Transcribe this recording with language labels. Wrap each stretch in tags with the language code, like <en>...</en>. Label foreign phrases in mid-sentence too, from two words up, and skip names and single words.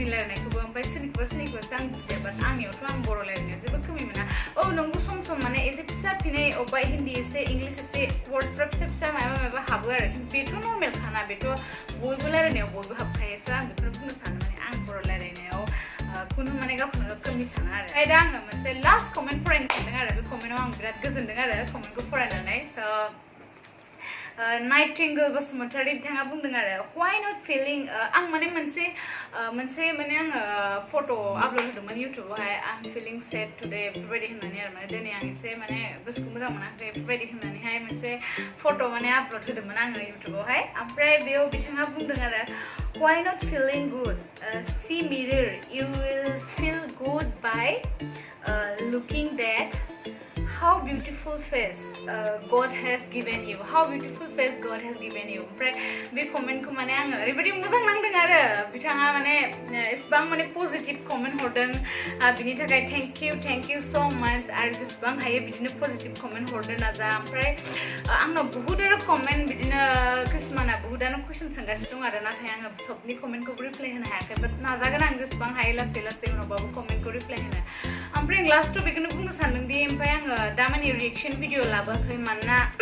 <brx>रायलायनायखौबो ओमफ्राय सोरनिखौबा आं बुजिया बाट आंनियावथ' आं बर' रायलायनाया जेबो खमि मोना नंगौ सम माने एसे फिसा फिनै अबेबा हिन्दी एसे इंलिश एसे वर्डफ्रा फिसा माबा हाबो आरो बेथ' नर्मेल खाना बेथ' बयबो रायलायनायाव बयबो हाबखायोसो आं बेखौनो बुंनो सानो माने आं बर' रायलायनायाव खुनु माने गावखौनो कमि साना आरो ओमफ्राय दा आङो मोनसे</brx> <en>last comment</en> <brx>फरायनो सानदों आरो बे कमेन्टआव आं बिराद गोजोनदों आरो कमेन्टखौ फरायनानै स' नाइटिंगेल बसुमतारी बिथाङा बुंदों आरो</brx> <en>why not feeling</en> <brx>आं माने मोनसे माने आङो</brx> <en>photo upload</en> <brx>होदोंमोन इउटुबावहाय आं</brx> <en>feeling sad today</en> <brx>बेफोरबायदि होननानै आरो माने दिनै आं एसे माने गोसोखौ मोजां मोनाखै बेफोरबायदि होननानैहाय मोनसे फट' माने आपल'ड होदोंमोन आङो इउटुबावहाय ओमफ्राय बेयाव बिथाङा बुंदों आरो</brx> <en>why not feeling good see mirror you will feel good by looking that how beautiful face God has given you how beautiful face God has given you</en> <brx>ओमफ्राय बे कमेन्टखौ माने आङो ओरैबायदि मोजां नांदों आरो बिथाङा माने एसेबां माने</brx> <en>positive comment</en> <brx>हरदों बिनि थाखाय</brx> <en>thank you so much</en> <brx>आरो जेसेबां हायो बिदिनो</brx> <en>positive comment</en> <brx>हरनो नाजा ओमफ्राय आंनाव बहुद आरो कमेन्ट बिदिनो किसुमाना बहुदानो कुइसन सोंगासिनो दं आरो नाथाय आङो सबनि कमेन्टखौ रिप्लाय होनो हायाखै बाट नाजागोन आं जेसेबां हायो लासै उनावबाबो कमेन्टखौ रिप्लाय होनो ओमफ्राय आं लास्टआव बेखौनो बुंनो सानदों दि ओमफ्राय आङो दा माने</brx> <en>reaction video</en> <brx>लाबोआखै मानोना</brx>